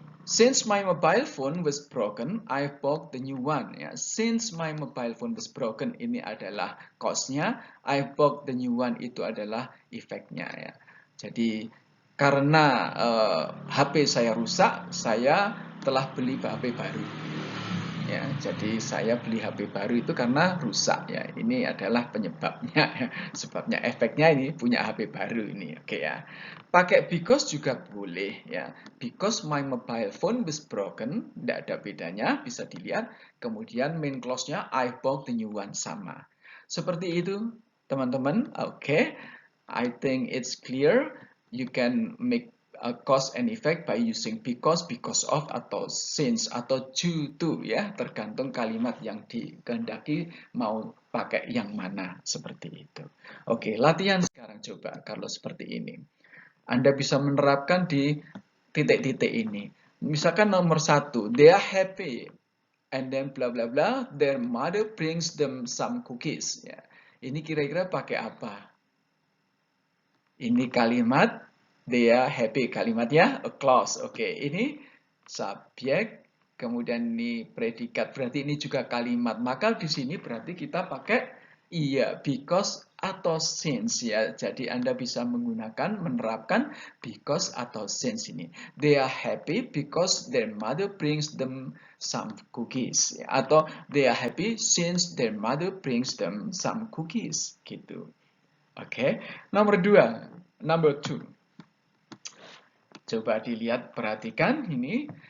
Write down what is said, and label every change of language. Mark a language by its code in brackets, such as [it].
[en] Since my mobile phone was broken, I bought the new one. Ya, since my mobile phone was broken [id] ini adalah cause-nya, [en] I bought the new one [id] itu adalah efeknya, ya. Jadi karena HP saya rusak, saya telah beli HP baru. Ya, jadi saya beli HP baru itu karena rusak, ya. Ini adalah penyebabnya, ya. Sebabnya, efeknya ini punya HP baru ini, oke ya. Pakai because juga boleh, ya. [en] Because my mobile phone was broken, [id] tidak ada bedanya, bisa dilihat. Kemudian main clause-nya [en] I bought the new one [id] sama. Seperti itu, teman-teman. Oke. [en] I think it's clear. You can make a cause and effect by using because of, [id] atau since, atau due to, ya, tergantung kalimat yang dikehendaki mau pakai yang mana, seperti itu. Oke, latihan sekarang coba kalau seperti ini. Anda bisa menerapkan di titik-titik ini. Misalkan nomor 1, [en] they are happy and then bla bla bla, their mother brings them some cookies. [id] Ya. Ini kira-kira pakai apa? Ini kalimat [en] they are happy, [id] kalimatnya a clause. Oke, ini subjek, kemudian ini predikat, berarti ini juga kalimat. Maka di sini berarti kita pakai iya, because atau since ya. Jadi Anda bisa menggunakan, menerapkan because atau since ini. [en] They are happy because their mother brings them some cookies. Ya. Atau they are happy since their mother brings them some cookies. [id] Gitu. Oke, nomor 2. [en] Number 2. [id] Coba dilihat, perhatikan ini.